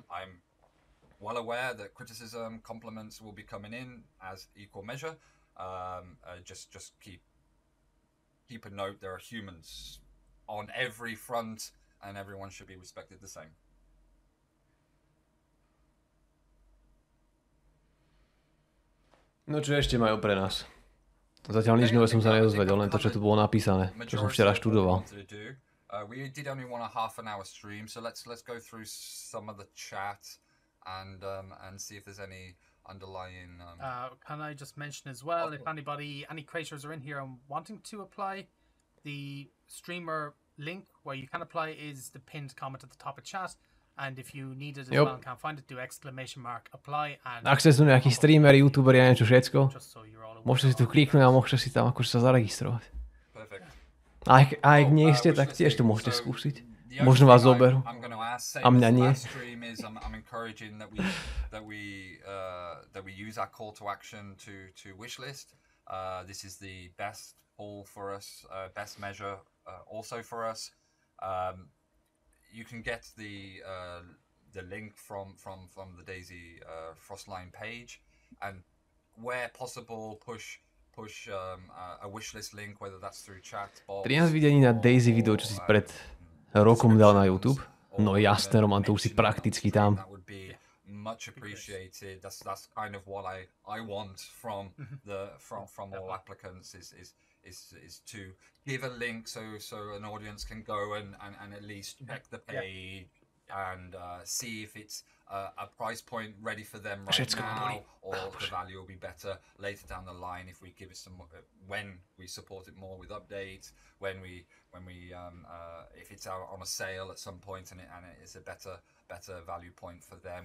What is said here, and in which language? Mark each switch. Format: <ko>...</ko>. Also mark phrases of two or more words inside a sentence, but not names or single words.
<en>I'm well aware that criticism, compliments will be coming in as equal measure. Just keep a note. There are humans on every front, and everyone should be respected the same.</en> <sk>No čo ešte majú pre nás? Zatiaľ nič nové som sa nedozvedel, len to, čo tu bolo napísané, čo som včera študoval.</sk> <en>We did only want a half an hour stream, so let's go through some of the chat and see if there's any underlying. Can I just mention as well, if any creators are in here and wanting to apply, the streamer link where you can apply is the pinned comment at the top of chat. And if you need it as well and can't find it, do ¡apply!</en> <sk>Ak ste tu nejakí streameri, youtuberi a niečo všetko, môžete si tu kliknúť a môžete si tam akože sa zaregistrovať. A ak nie ste, tak tiež to môžete skúsiť. Možno vás zoberú. A mňa nie.</sk> <en>I'm encouraging that we use our call to action to wishlist. This is the best tool for us, best measure also for us. You can get the link from the DayZ Frostline page, and where possible, push a wishlist link, whether that's through chat.</en> <sk>13 videní na DayZ video, čo si pred rokom dal na YouTube. No jasné, Roman, to už si prakticky tam.</sk> <en>That would be much appreciated. That's kind of what I want from all applicants is to give a link so an audience can go and at least check the page and see if it's a price point ready for them right now, or the value will be better later down the line if we give it some when we support it more with updates, when we if it's out on a sale at some point and it is a better value point for them.</en>